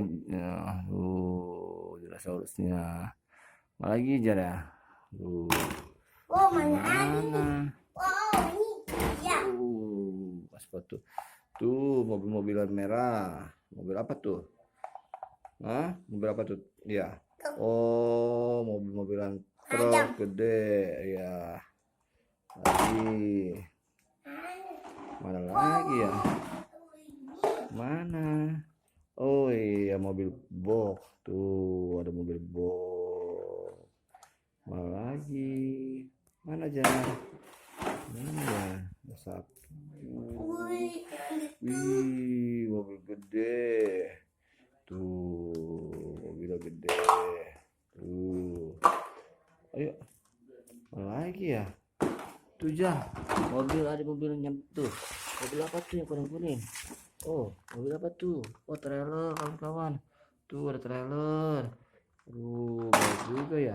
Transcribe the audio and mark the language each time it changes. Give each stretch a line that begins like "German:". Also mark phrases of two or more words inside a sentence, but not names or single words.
Indonesian: Nah, dinosaurusnya. Apa lagi Jar ya? Tuh, mana? Pas foto. Tuh, mobil-mobilan merah. Mobil apa tuh? Hah? Mobil apa tuh? Iya. Oh, mobil-mobilan truk gede. Ya. Lagi. Mana lagi ya? Mana? Oh iya, mobil box. Tuh, ada mobil box. Mana lagi? Mana aja? Mana ya? Satu. Wih, mobil gede. Tuh, mobil gede. Tuh. Ayo. Mana lagi ya? Tuh Jar, mobil ada mobil tuh. Mobil apa tuh yang kuning-kuning? Oh, mobil apa tuh? Oh, trailer kawan-kawan. Tuh ada trailer. Bagus juga ya.